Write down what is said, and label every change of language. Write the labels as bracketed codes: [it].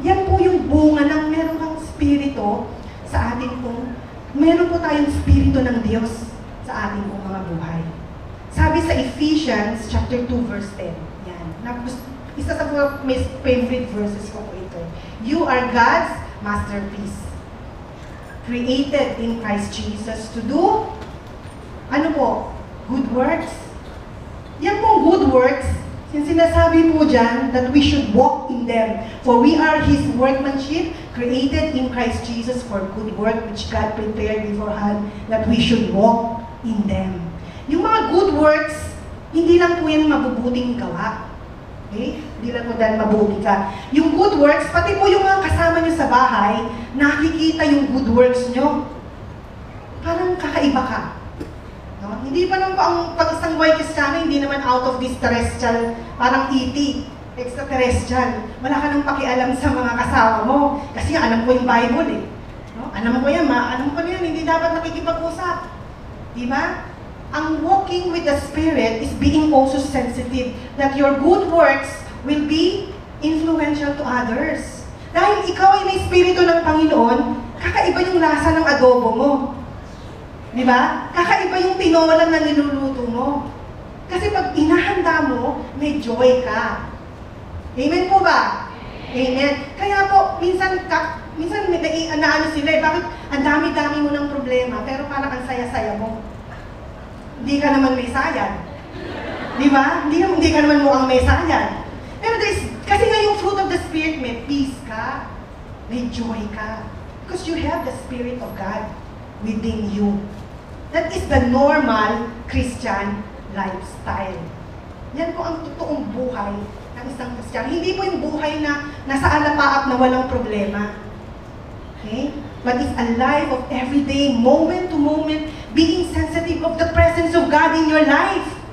[tl] Yan po yung bunga ng meron kang spirito sa ating pong, meron po tayong spirito ng Diyos sa ating pong mga buhay. Sabi sa Ephesians chapter 2 verse 10. Yan. Isa sa mga favorite verses ko po ito. [en] You are God's masterpiece. Created in Christ Jesus to do, [tl] ano po? [en] Good works. [tl] Yan pong good works, yung sinasabi po dyan, [en] that we should walk in them. For we are His workmanship, created in Christ Jesus for good work, which God prepared beforehand, that we should walk in them. [tl] Yung mga good works, hindi lang po yan mabubuting gawa. Okay? Hindi lang po dahil mabuti ka. Yung good works, pati po yung mga kasama nyo sa bahay, nakikita yung good works nyo. Parang kakaiba ka. No? Hindi pa lang po ang pag-isang white Kristiyano, hindi naman [en] out of this terrestrial, [tl] parang ET, extraterrestrial. Wala ka nang pakialam sa mga kasama mo. Kasi alam ko yung Bible eh. No? Alam ko yan, alam ko yan, hindi dapat nakikipag-usap. Di ba? [en] Ang walking with the Spirit is being also sensitive that your good works will be influential to others. [tl] Dahil ikaw ay may Espiritu ng Panginoon, kakaiba yung lasa ng adobo mo. Di ba? Kakaiba yung tinola na niluluto mo. Kasi pag inahanda mo, may joy ka. Amen po ba? Amen. Kaya po, minsan naano sila eh, bakit ang dami-dami mo ng problema, pero parang ang saya-saya mo. Hindi ka naman may sayad. Di ba? Hindi ka naman mukhang may sayad. Pero kasi nga yung fruit of the Spirit, may peace ka, may joy ka. [en] Because you have the Spirit of God within you. That is the normal Christian lifestyle. [tl] Yan po ang totoong buhay ng isang Kristiyano. Hindi po yung buhay na nasa alapaap na walang problema. Okay? [en] But it's a life of everyday, moment to moment, being sensitive of the presence of God in your life.